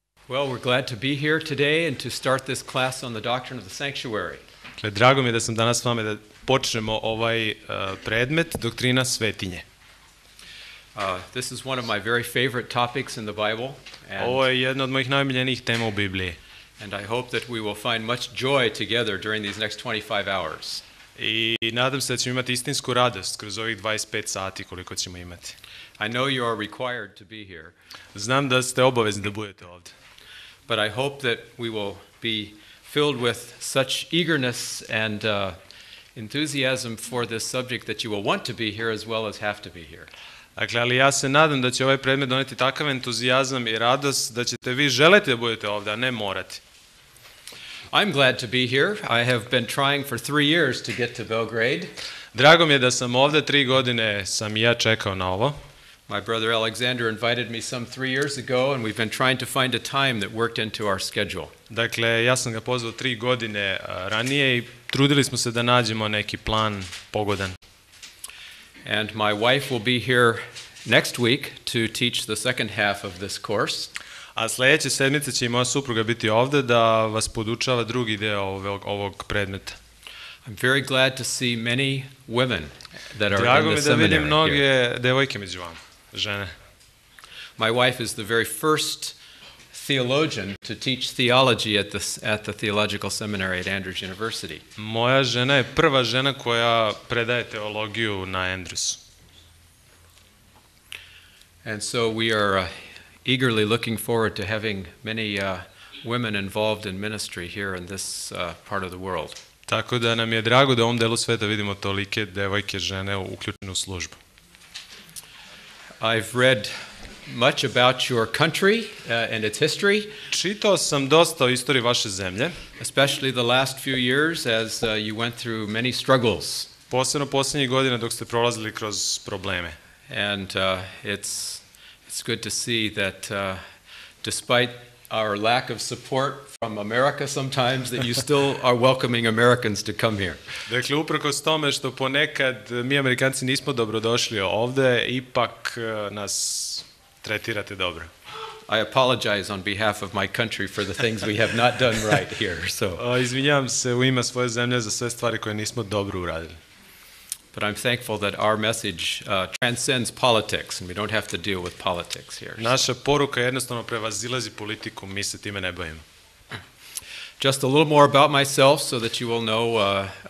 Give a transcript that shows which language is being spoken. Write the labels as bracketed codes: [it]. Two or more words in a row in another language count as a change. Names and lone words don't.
[en] Well, we're glad to be here today and to start this class on the doctrine of the sanctuary. [sr] Drago mi je da sam danas s vama da počnemo ovaj predmet, doktrina svetinje. [en] This is one of my very favorite topics in the Bible. [sr] Ovo je jedna od mojih najomiljenijih tema u Bibliji. [en] And I hope that we will find much joy together during these next 25 hours. [sr] I nadam se da ćemo imati istinsku radost kroz ovih 25 sati koliko ćemo imati. [en] I know you are required to be here. [sr] Znam da ste obavezni da budete ovdje. [en] But I hope that we will be filled with such eagerness and enthusiasm for this subject that you will want to be here as well as have to be here. [sr] Dakle, ali ja se nadam da će ovaj predmet doneti takav entuzijazam i radost da ćete vi želeti da budete ovdje, a ne morati. [en] I'm glad to be here. I have been trying for 3 years to get to Belgrade. [sr] Drago mi je da sam ovdje, 3 godine sam i ja čekao na ovo. [en] My brother Alexander invited me some 3 years ago, and we've been trying to find a time that worked into our schedule. [sr] Dakle, ja sam ga pozvao 3 godine ranije i trudili smo se da nađemo neki plan pogodan. [en] And my wife will be here next week to teach the second half of this course. [sr] A sljedeće sedmice će i moja supruga biti ovdje da vas podučava drugi deo ovog predmeta. [en] I'm very glad to see many women that are [sr] Drago [en] in [sr] mi [en] the [sr] da vidim [en] seminary [sr] mnoge [en] here. [sr] devojke među vama, žene. [en] My wife is the very first theologian to teach theology at the theological seminary at Andrews University. [sr] Moja žena je prva žena koja predaje teologiju na Andrewsu. [en] And so we are eagerly looking forward to having many women involved in ministry here in this part of the world. [sr] Tako da nam je drago da u ovom delu sveta vidimo tolike devojke, žene uključene u službu. [en] I've read much about your country and its history. [sr] Čitao sam dosta o istoriji vaše zemlje, [en] Especially the last few years as you went through many struggles. [sr] posebno posljednjih godina dok ste prolazili kroz probleme. [en] And it's good to see that despite our lack of support from America sometimes, that you still are welcoming Americans to come here. [sr] Dakle, uprkos tome što ponekad mi Amerikanci nismo dobrodošli ovdje, ipak nas tretirate dobro. [en] I apologize on behalf of my country for the things we have not done right here. So, [sr] Izvinjavam se u ime svoje zemlje za sve stvari koje nismo dobro uradili. [en] but I'm thankful that our message transcends politics, and we don't have to deal with politics here. [sr] Naša poruka jednostavno prevazilazi politiku, mi se time ne bavimo. [en] Just a little more about myself so that you will know